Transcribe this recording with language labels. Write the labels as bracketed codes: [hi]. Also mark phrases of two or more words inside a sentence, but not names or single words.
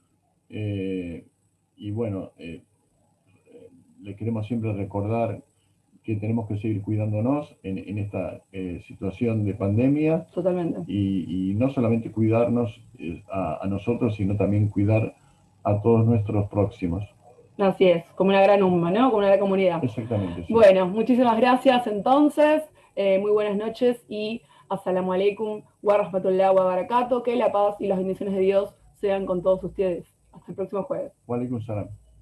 [es] Y bueno, le queremos siempre recordar que tenemos que seguir cuidándonos en esta situación de pandemia. Totalmente. Y no solamente cuidarnos a nosotros, sino también cuidar a todos nuestros próximos. Así es, como una gran umma, ¿no? Como una gran comunidad. Exactamente. Sí. Bueno, muchísimas gracias entonces, muy buenas noches y [ar] السلام عليكم ورحمة الله وبركاته, [es] que la paz y las bendiciones de Dios sean con todos ustedes. Hasta el próximo jueves. [ar] وعليكم السلام.